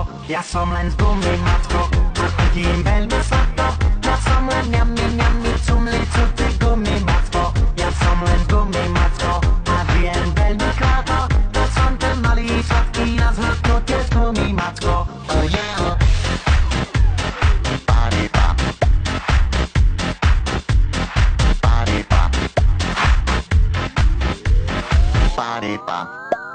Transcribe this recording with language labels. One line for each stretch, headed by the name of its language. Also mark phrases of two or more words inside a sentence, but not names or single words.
Slovak: Ja som len z gumy, macko, a chutím veľmi sladko. Ja som len ňami, cumlicúci gumy, macko. Ja som len z gumy, macko, a žijem veľmi krátko. Ja som ten malý sladký na zhrknutie z gumy, macko.
English: Oh yeah! Body pop. Body pop. Body pop.